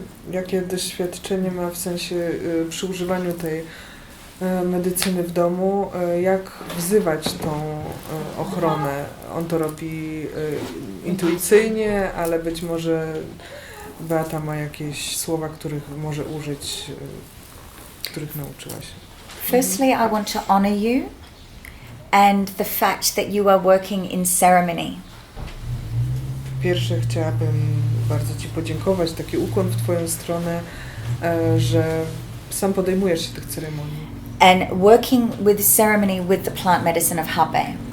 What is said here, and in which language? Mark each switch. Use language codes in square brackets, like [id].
[pl] Jakie doświadczenie ma w sensie przy używaniu tej medycyny w domu, jak wzywać tą ochronę? On to robi intuicyjnie, ale być może Beata ma jakieś słowa, których może użyć, których nauczyła się. [en] Firstly, I want to honor you and the fact that you are working in ceremony. [pl] Pierwsze chciałabym bardzo Ci podziękować, taki ukłon w Twoją stronę, że sam podejmujesz się tych ceremonii. [en] And working with ceremony with the plant medicine of Hape.